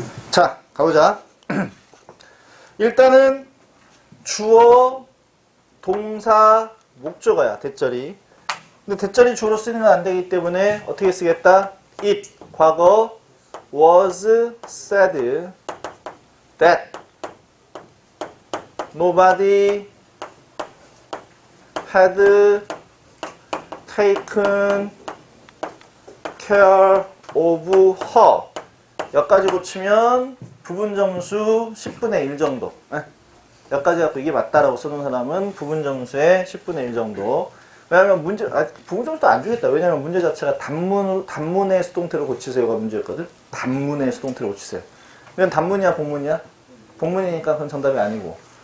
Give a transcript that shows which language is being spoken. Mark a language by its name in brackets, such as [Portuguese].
[Korean] 자, 가보자. 일단은 주어, 동사, 목적어야, 대절이. 근데 대절이 주어로 쓰면 안 되기 때문에 어떻게 쓰겠다? [English] It, 과거, was said that nobody had taken care of her. [Korean] 여기까지 고치면 부분 점수 10분의 1 정도. 여기까지 갖고 이게 맞다라고 쓰는 사람은 부분 점수의 10분의 1 정도. 왜냐면 문제, 부분 점수도 안 주겠다. 왜냐면 문제 자체가 단문의 수동태로 고치세요가 문제였거든. 단문의 수동태로 고치세요. 이건 단문이야, 본문이야? 본문이니까 그건 정답이 아니고.